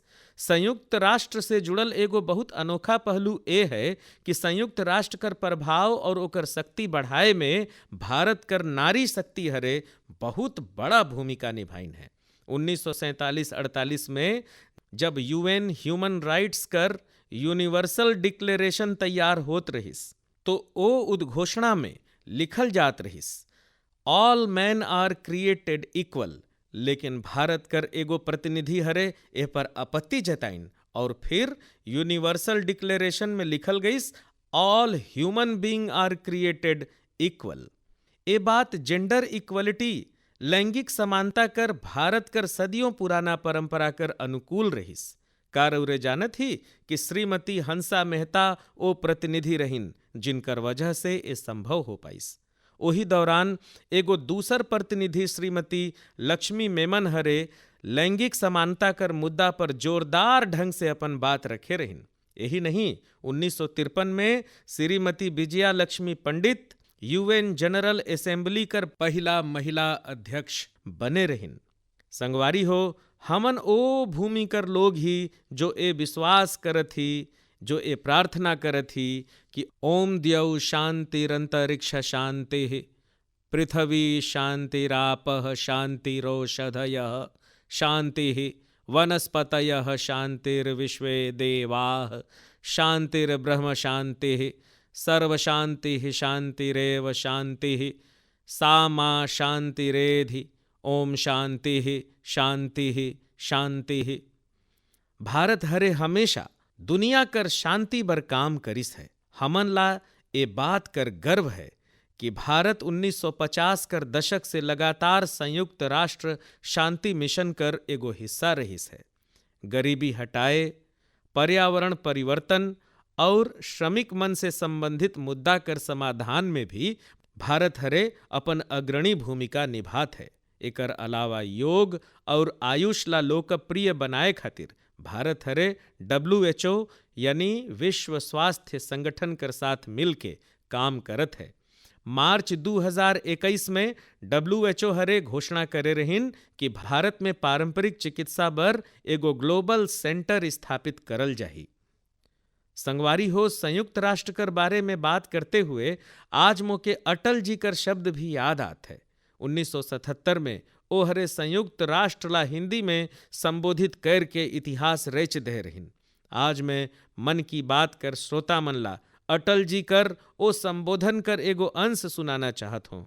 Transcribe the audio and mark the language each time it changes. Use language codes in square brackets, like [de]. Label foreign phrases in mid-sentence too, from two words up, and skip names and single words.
[hne] संयुक्त राष्ट्र से जुड़ल एगो बहुत अनोखा पहलू ए है कि संयुक्त राष्ट्र कर प्रभाव और ओकर शक्ति बढ़ाए में भारत कर नारी शक्ति हरे बहुत बड़ा भूमिका निभाइन है। 1947-48 में जब UN [en] human rights [hne] कर [en] universal declaration [hne] तैयार होत रहिस तो ओ उद्घोषणा में लिखल जात रहिस [en] all man are created equal, [hne] लेकिन भारत कर एगो प्रतिनिधि हरे ए पर आपत्ति जताइन और फिर [en] universal declaration [hne] में लिखल गईस [en] all human being are created equal. [hne] ए बात [en] gender equality [hne] लैंगिक समानता कर भारत कर सदियों पुराना परंपरा कर अनुकूल रहिस। का रउरे जानत ही कि श्रीमती हंसा मेहता ओ प्रतिनिधि रहिन जिनकर वजह से ये संभव हो पाइस। ओही दौरान एगो दूसर प्रतिनिधि श्रीमती लक्ष्मी मेमन हरे लैंगिक समानता कर मुद्दा पर जोरदार ढंग से अपन बात रखे रहिन। यही नहीं, 1953 में श्रीमती विजया लक्ष्मी पंडित UN [en] General Assembly [hne] कर पहला महिला अध्यक्ष बने रहिन। संगवारी हो, हमन ओ भूमि कर लोग ही जो ए विश्वास करत ही, जो ए प्रार्थना करत ही कि [sa] ओम द्यौ शांतिरंतरिक्ष शांति, पृथ्वी शांतिरापः शांतिरोषधयः शांति, वनस्पतयः शांतिर्विश्वे देवाः शांतिर्ब्रह्म शांति, सर्वशांति शांतिरेव शांति, सा मा शांतिरेधि, ओम शांति शांति शांति। [hne] भारत हरे हमेशा दुनिया कर शांति बर काम करिस है। हमन ला ए बात कर गर्व है कि भारत 1950 कर दशक से लगातार संयुक्त राष्ट्र शांति मिशन कर एगो हिस्सा रहिस है। गरीबी हटाए, पर्यावरण परिवर्तन और श्रमिक मन से संबंधित मुद्दा कर समाधान में भी भारत हरे अपन अग्रणी भूमिका निभात है। एकर अलावा योग और आयुष ला लोकप्रिय बनाए खातिर भारत हरे WHO यानी विश्व स्वास्थ्य संगठन कर साथ मिलके काम करत है। मार्च 2021 में WHO हरे घोषणा करे रहिन कि भारत में पारंपरिक चिकित्सा बर एगो [en] global centre [hne] स्थापित करल जाही। संगवारी हो, संयुक्त राष्ट्र कर बारे में बात करते हुए आज मोके अटल जी कर शब्द भी याद आत है। 1977 में ओ हरे संयुक्त राष्ट्र ला हिंदी में संबोधित कर के इतिहास रच दे रहिन। आज मैं मन की बात कर श्रोता मन ला अटल जी कर ओ संबोधन कर एगो अंश सुनाना चाहत हूँ।